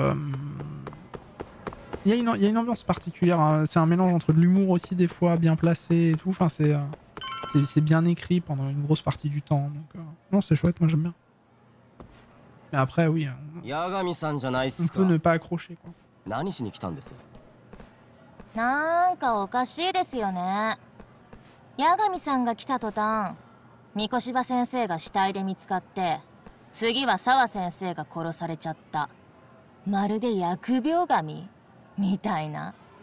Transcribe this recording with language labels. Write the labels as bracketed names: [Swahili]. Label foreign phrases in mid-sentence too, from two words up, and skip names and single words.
[French] Il y a une ambiance particulière. Hein. C'est un mélange entre de l'humour aussi des fois, bien placé et tout. Enfin, c'est bien écrit pendant une grosse partie du temps. Donc, non, c'est chouette, moi j'aime bien. Mais après, oui, on peut ne pas accrocher. Quoi. [Japanese] なんかおかしいですよね。八神さんが来た途端、三越柴先生が死体で見つかって、次は沢先生が殺されちゃった。まるで疫病神みたいな。